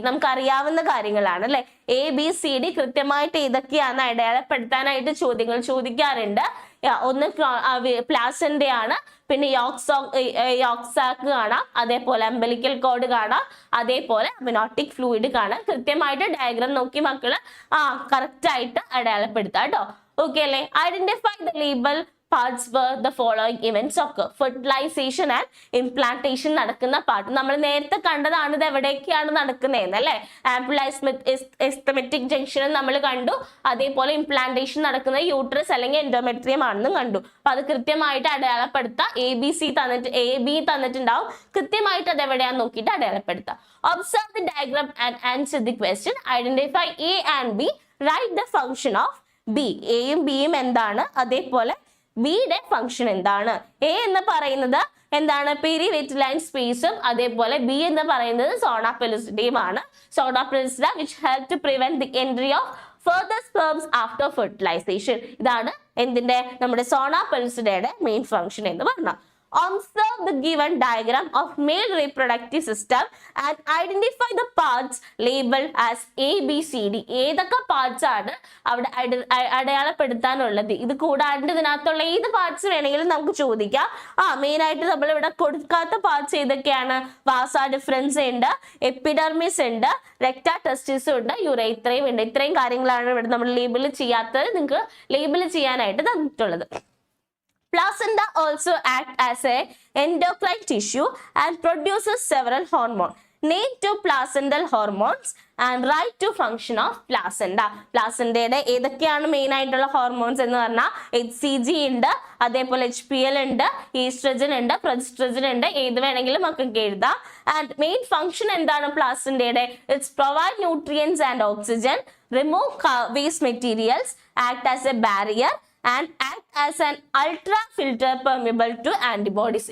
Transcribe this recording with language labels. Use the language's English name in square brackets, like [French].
[Malayalam] നമുക്ക് അറിയാവുന്ന കാര്യങ്ങളാണ് അല്ലെ. ABCD കൃത്യമായിട്ട് ഏതൊക്കെയാണ് അടയാളപ്പെടുത്താനായിട്ട് ചോദ്യങ്ങൾ ചോദിക്കാറുണ്ട്. ഒന്ന് പ്ലാസന്റെ ആണ്, പിന്നെ യോക്സാക്ക് കാണാം, അതേപോലെ അംബലിക്കൽ കോഡ് കാണാം, അതേപോലെ അമിനോട്ടിക് ഫ്ലൂയിഡ് കാണാം. കൃത്യമായിട്ട് ഡയഗ്രാം നോക്കി മക്കള് കറക്റ്റ് ആയിട്ട് അടയാളപ്പെടുത്താം കേട്ടോ. ഓക്കെ അല്ലേ. [English] Identify the label parts where the following events occur. Fertilization and implantation [Malayalam] നടക്കുന്ന പാർട്ട് നമ്മൾ നേരത്തെ കണ്ടതാണ്. ഇത് എവിടേക്കാണ് നടക്കുന്നതെന്ന് അല്ലെ. ആംപ്ലൈസ്മെറ്റിക് ജംഗ്ഷൻ നമ്മൾ കണ്ടു. അതേപോലെ ഇംപ്ലാന്റേഷൻ നടക്കുന്ന യൂട്രസ് അല്ലെങ്കിൽ എൻഡോമെട്രിയം ആണെന്നും കണ്ടു. അപ്പൊ അത് കൃത്യമായിട്ട് അടയാളപ്പെടുത്താം. AB തന്നിട്ടുണ്ടാവും. കൃത്യമായിട്ട് അത് എവിടെയാന്ന് നോക്കിയിട്ട് അടയാളപ്പെടുത്താം. [English] Observe the diagram and answer the question. Identify A and B. Write the function of B. [Malayalam] എയും ബിയും എന്താണ്, അതേപോലെ ബിയുടെ ഫംഗ്ഷൻ എന്താണ്. എ എന്ന് പറയുന്നത് എന്താണ്, പെരിവെറ്റിലൈൻ സ്പേസും, അതേപോലെ ബി എന്ന് പറയുന്നത് സോണ പെലുസിഡയും ആണ്. [English] Zona pellucida which help to prevent the entry of further sperms after fertilization. [Malayalam] ഇതാണ് എന്തിന്റെ, നമ്മുടെ സോണ പെലുസിഡയുടെ മെയിൻ ഫംഗ്ഷൻ എന്ന് പറഞ്ഞാൽ. [English] Observe the given diagram of male reproductive system and identify the parts labeled as ABCD. [Malayalam] ഏതൊക്കെ പാർട്സ് ആണ് അവിടെ അടയാളപ്പെടുത്താനുള്ളത്. ഇത് കൂടാണ്ട് ഇതിനകത്തുള്ള ഏത് പാർട്സ് വേണമെങ്കിലും നമുക്ക് ചോദിക്കാം. മെയിൻ ആയിട്ട് നമ്മൾ ഇവിടെ കൊടുക്കാത്ത പാർട്സ് ഏതൊക്കെയാണ്, വാസ ഡിഫറൻസ് ഉണ്ട്, എപ്പിഡർമിസ് ഉണ്ട്, റെക്ടാ ടെസ്റ്റിസും ഉണ്ട്, യുറേത്രയും ഉണ്ട്. ഇത്രയും കാര്യങ്ങളാണ് ഇവിടെ നമ്മൾ ലേബിൾ ചെയ്യാത്തത്. നിങ്ങൾക്ക് ലേബിൾ ചെയ്യാനായിട്ട് തന്നിട്ടുള്ളത്. [English] Placenta also act as a endocrine tissue and produces several hormones. Name two placental hormones and write to function of placenta. [Malayalam] പ്ലാസന്റയുടെ ഏതൊക്കെയാണ് മെയിൻ ആയിട്ടുള്ള ഹോർമോൺസ് എന്ന് പറഞ്ഞാൽ HCG ഉണ്ട്, അതേപോലെ HPL ഉണ്ട്, ഈസ്ട്രജൻ ഉണ്ട്, പ്രൊജസ്ട്രജൻ ഉണ്ട്. ഏത് വേണമെങ്കിലും മക്കൾക്ക് എഴുതാം. [English] and main function [Malayalam] എന്താണ് പ്ലാസന്റയുടെ, [English] It's provide nutrients and oxygen, remove waste materials, act as a barrier and act as an ultra filter permeable to antibodies.